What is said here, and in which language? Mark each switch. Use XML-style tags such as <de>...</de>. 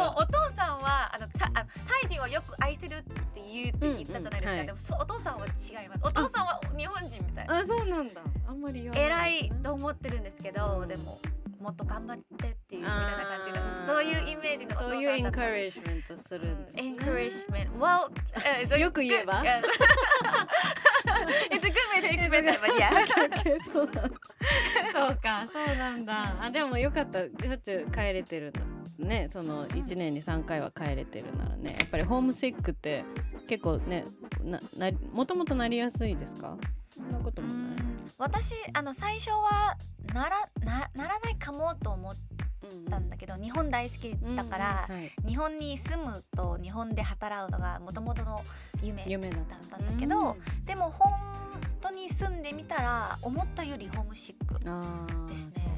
<ja>いやでもお父さんはタイ人をよく愛してるって言ったじゃないですか。でもお父さんは違います。お父さんは日本人みたいな。そうなんだ。あんまり言わない。偉いと思ってるんですけど、でももっと頑張ってっていうみたいな感じの、そういうイメージのお父さんだった。そういうエンカレッジメントするんですね。エンカレッジメント。Well, よく言えば。</ja> <en>It's a good way to express it, but yeah.</en> <ja>そうか、そうなんだ。でもよかった。しょっちゅう帰れてるんだね。その1年に3回は帰れてるならね。やっぱりホームシックって結構ね、もともとなりやすいですか？そんなこともない。私最初はならないかもと思ったんだけど、日本大好きだから、日本に住むと日本で働くのがもともとの夢だったんだけど、でも本当に住んでみたら思ったよりホームシックですね。</ja>